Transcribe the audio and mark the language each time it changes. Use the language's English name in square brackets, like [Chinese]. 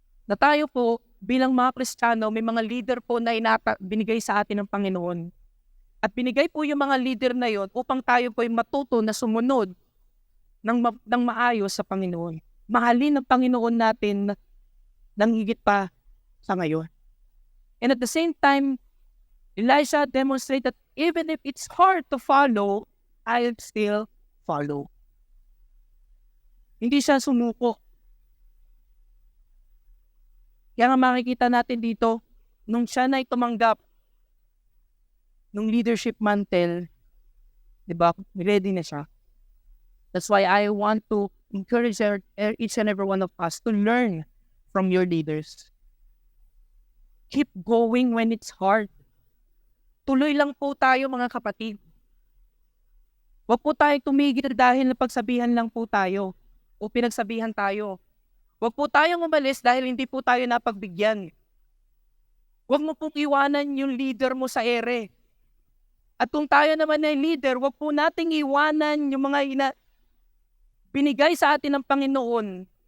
[Filipino] Na tayo po, bilang mga Kristiyano, may mga leader po na binigay sa atin ng Panginoon. At binigay po yung mga leader na yon upang tayo po ay matuto na sumunod ng maayos sa Panginoon. Mahalin ng Panginoon natin ng higit pa sa ngayon. [English] And at the same time, Elisha demonstrated that even if it's hard to follow, I'll still follow. [Filipino] Hindi siya sumuko. Kaya nga makikita natin dito, nung siya na tumanggap nung leadership mantle, di ba, ready na siya. [English] That's why I want to encourage each and every one of us to learn from your leaders. Keep going when it's hard. [Filipino] Tuloy lang po tayo mga kapatid. Huwag po tayo tumigil dahil napagsabihan lang po tayo o pinagsabihan tayo. Huwag po tayong umalis dahil hindi po tayo napagbigyan. Huwag mo pong iwanan yung leader mo sa ere. At kung tayo naman ay leader, huwag po nating iwanan yung mga binigay sa atin ng Panginoon.